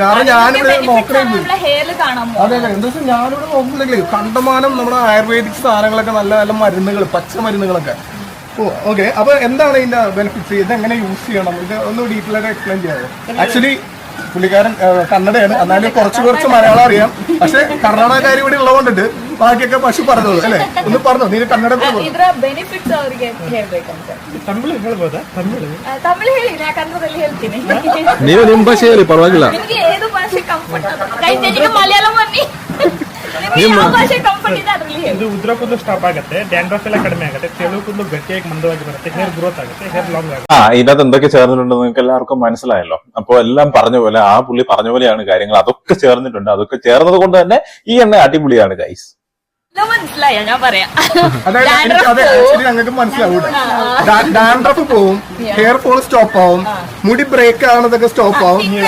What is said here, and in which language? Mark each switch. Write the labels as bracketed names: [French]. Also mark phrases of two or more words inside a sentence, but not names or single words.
[Malayalam] കാരണം ഞാനിവിടെ നോക്കണേ, അതെ അതെ, എന്താ വെച്ചാൽ ഞാനിവിടെ നോക്കുന്നില്ലേ കണ്ടമാനം നമ്മുടെ ആയുർവേദിക് സാധനങ്ങളൊക്കെ, നല്ല നല്ല മരുന്നുകൾ, പച്ച മരുന്നുകളൊക്കെ. ഓക്കെ, അപ്പൊ എന്താണ് ഇതിന്റെ ബെനിഫിറ്റ്സ്? ഇത് എങ്ങനെ യൂസ് ചെയ്യണം? ഇത് ഒന്ന് ഡീറ്റെയിൽ ആയിട്ട് എക്സ്പ്ലെയിൻ ചെയ്യാമോ? ആക്ച്വലി പുള്ളിക്കാരൻ കന്നഡയാണ്, എന്നാലും കുറച്ച് മലയാളം അറിയാം. പക്ഷെ കർണാടകക്കാർ ഇവിടെ ഉള്ളതുകൊണ്ടിട്ട് ബാക്കിയൊക്കെ പശു പറഞ്ഞോളൂ അല്ലേ? ഒന്ന് പറഞ്ഞോ, നീ കന്നഡ [Kannada] ನೀವು ನಿಮ್ಮ ಭಾಷೆ ಹೇಳಿ ಪರವಾಗಿಲ್ಲ. ಇದು ಉದ್ರ ಕೂದಲು ಸ್ಟಾಪ್ ಆಗುತ್ತೆ, ಡ್ಯಾಂಡ್ರಫ್ ಎಲ್ಲ ಕಡಿಮೆ ಆಗುತ್ತೆ, ತೆಳು ಕೂದಲು ಗಟ್ಟಿಯಾಗಿ ಮಂದವಾಗಿ ಬರುತ್ತೆ, [English] hair growth [Kannada] ಆಗುತ್ತೆ, [English] hair long [Kannada] ಆಗುತ್ತೆ. [Malayalam] ഇതിനകത്ത് എന്തൊക്കെ ചേർന്നിട്ടുണ്ടെന്ന് നിങ്ങൾക്ക് എല്ലാവർക്കും മനസ്സിലായല്ലോ. അപ്പൊ എല്ലാം പറഞ്ഞ പോലെ, ആ പുള്ളി പറഞ്ഞ പോലെയാണ് കാര്യങ്ങൾ. അതൊക്കെ ചേർന്നിട്ടുണ്ട്. അതൊക്കെ ചേർന്നത് കൊണ്ട് തന്നെ ഈ എണ്ണ അടിപൊളിയാണ് ഗൈസ്. മനസ്സിലായോ ഞാൻ പറയാം? ഞങ്ങൾക്ക് മനസ്സിലാവൂടെ? ഡാൻഡ്രഫ് പോവും, [English] hair fall stop [Malayalam] ആവും, മുടി ബ്രേക്ക് ആവുന്നതൊക്കെ സ്റ്റോപ്പ് ആവും.